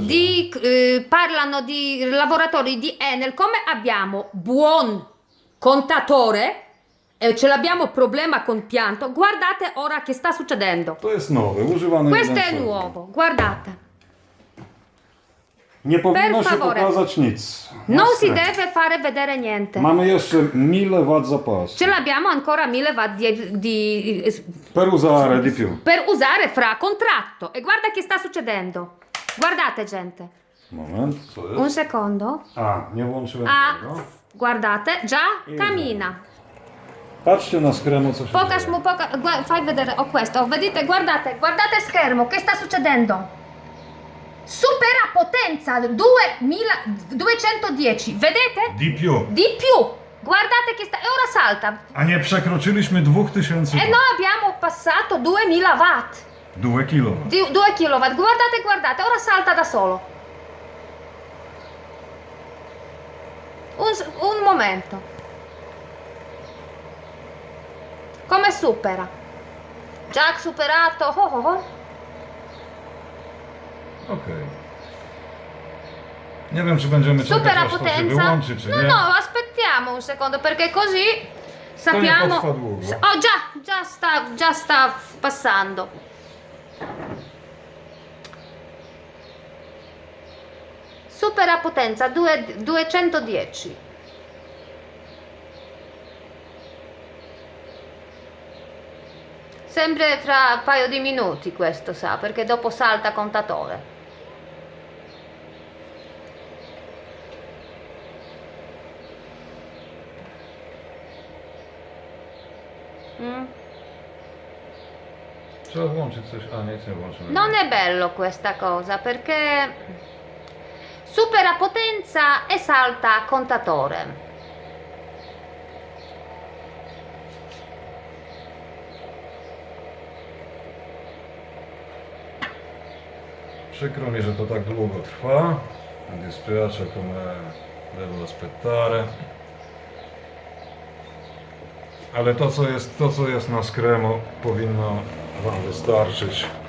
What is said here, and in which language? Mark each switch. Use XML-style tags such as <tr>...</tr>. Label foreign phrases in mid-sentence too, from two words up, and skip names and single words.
<it>parlano di lavoratori di Enel, come abbiamo buon contatore e ce l'abbiamo problema con pianto, guardate ora che sta succedendo.</it> <pl>to jest nowy, używany</pl> <it>Questo</it> <pl>jeden</pl> <it>è</it> <pl>sezon.</pl> <it>nuovo, guardate.</it> <pl>Nie powinno</pl> <it>Per</it> <pl>się</pl> <it>favore.</it> <pl>pokazać nic.</pl> <it>Non si</it> <pl>Jasne.</pl> <it>deve fare vedere niente.</it> <pl>Mamy jeszcze 1000 watt zapasu.</pl> <it>Ce l'abbiamo ancora 1000 watt Per usare di più. per usare fra contratto. E guarda che sta succedendo. Guardate gente.</it> <pl>Moment, co</pl> <it>Un</it> <pl>jest?</pl> <it>secondo.</it> <pl>A, nie włączyłem</pl> <it>Ah,</it> <pl>tego.</pl> <it>guardate, già cammina.</it> <pl>Patrzcie na skremu, co się Pokaż dzieje. mu,</pl> <it>fai vedere, questo, vedete, guardate schermo, che sta succedendo? Supera potenza 2210, vedete? Di più. Di più, guardate che sta, e ora salta.</it> <pl>A nie przekroczyliśmy 2000</pl> <it>E noi abbiamo passato 2000 watt,</it> <pl>2 kilo.</pl> <it>2 kW, guardate, ora salta da solo. Un momento. Come supera? Già superato,</it> <pl>Okej. Nie wiem, czy będziemy czekać,</pl> <it>Supera</it> <pl>aż to się</pl> <it>potenza?</it> <pl>wyłączy, czy nie.</pl> <it>No, aspettiamo un secondo perché così sappiamo.</it> <pl>potrwa długo.</pl> <it>Oh, già sta passando. Supera potenza 210. Sempre fra un paio di minuti questo sa, perché dopo salta contatore.</it> <pl>Trzeba włączyć coś, a nic nie włączyłem.</pl> <it>Non è bello questa cosa perché supera potenza e salta contatore.</it> <pl>Przykro mi, że to tak długo trwa.</pl> <it>Mi dispiace come devo aspettare.</it> <pl>Ale to co jest na skremo, powinno wam wystarczyć.</pl>